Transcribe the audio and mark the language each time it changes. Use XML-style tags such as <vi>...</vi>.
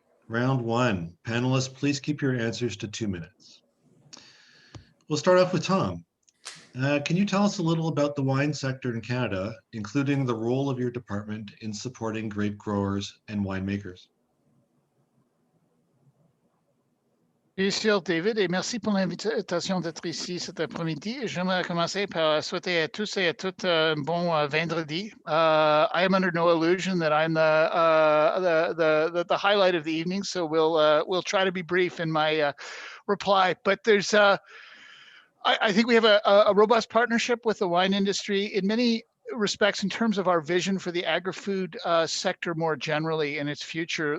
<en>Round one, panelists, please keep your answers to 2 minutes. We'll start off with Tom. Can you tell us a little about the wine sector in Canada, including the role of your department in supporting grape growers and winemakers?</en> <fr>Bien sûr, David, et merci pour l'invitation d'être ici cet après-midi. J'aimerais commencer par souhaiter à tous et à toutes un bon vendredi.</fr> <en>I am under no illusion that I'm the highlight of the evening, so we'll try to be brief in my reply. But there's I think we have a robust partnership with the wine industry in many respects in terms of our vision for the agri-food sector more generally and its future.</en>